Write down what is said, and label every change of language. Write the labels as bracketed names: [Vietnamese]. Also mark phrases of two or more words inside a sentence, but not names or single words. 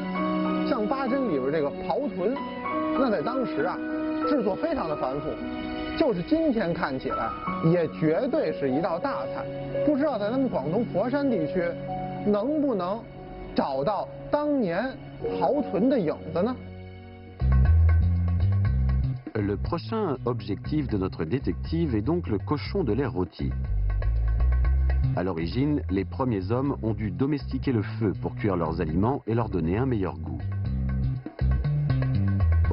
[Chinese] 像八珍里边这个刨豚，那在当时啊，制作非常的繁复。就是今天看起来，也绝对是一道大菜。不知道在咱们广东佛山地区，能不能找到当年刨豚的影子呢？ [French] Le prochain objectif de notre détective est donc le cochon de l'air rôti. À l'origine, les premiers hommes ont dû domestiquer le feu pour cuire leurs aliments et leur donner un meilleur goût.